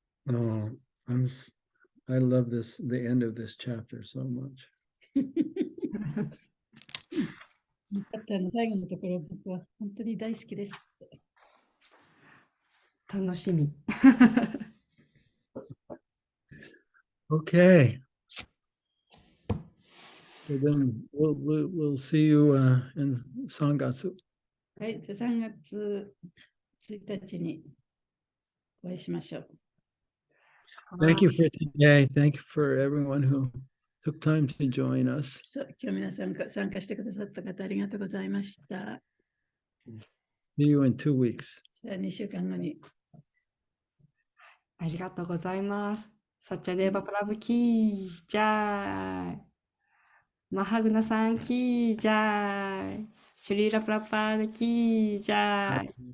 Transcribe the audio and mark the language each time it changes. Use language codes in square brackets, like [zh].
[en] Oh, I love the end of this chapter so much. [ja] 最後のところ、僕は本当に大好きです。楽しみ。 [en] Okay. So then we'll see you in Sangatsu. [ja] はい、じゃあ3月1日にお会いしましょう。 [en] Thank you for today. Thank you for everyone who took time to join us. [ja] 今日皆さん参加してくださった方ありがとうございました。 [en] See you in 2 weeks. [ja] じゃあ2週間後に。ありがとうございます。サッチャデーバプラブキージャーイ。マハグナさんキージャーイ。シュリーラプラパードキージャーイ。